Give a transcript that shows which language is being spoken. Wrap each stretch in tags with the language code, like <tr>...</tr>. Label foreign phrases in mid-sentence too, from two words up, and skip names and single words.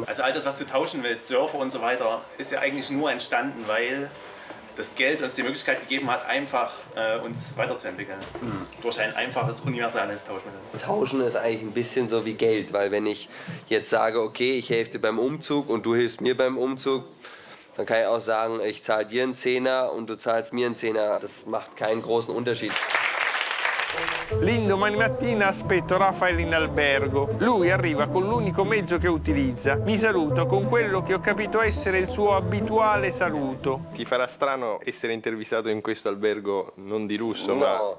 <de>Also all das, was du tauschen willst, Surfer und so weiter, ist ja eigentlich nur entstanden, weil das Geld uns die Möglichkeit gegeben hat, einfach uns weiterzuentwickeln. Durch ein einfaches, universales Tauschmittel. Tauschen ist eigentlich ein bisschen so wie Geld, weil wenn ich jetzt sage, okay, ich helfe dir beim Umzug und du hilfst mir beim Umzug, dann kann ich auch sagen, ich zahle dir einen Zehner und du zahlst mir einen Zehner. Das macht keinen großen Unterschied.</de> <it>L'indomani mattina aspetto Raphael in albergo. Lui arriva con l'unico mezzo che utilizza. Mi saluta con quello che ho capito essere il suo abituale saluto. Ti farà strano essere intervistato in questo albergo non di lusso, No.</it>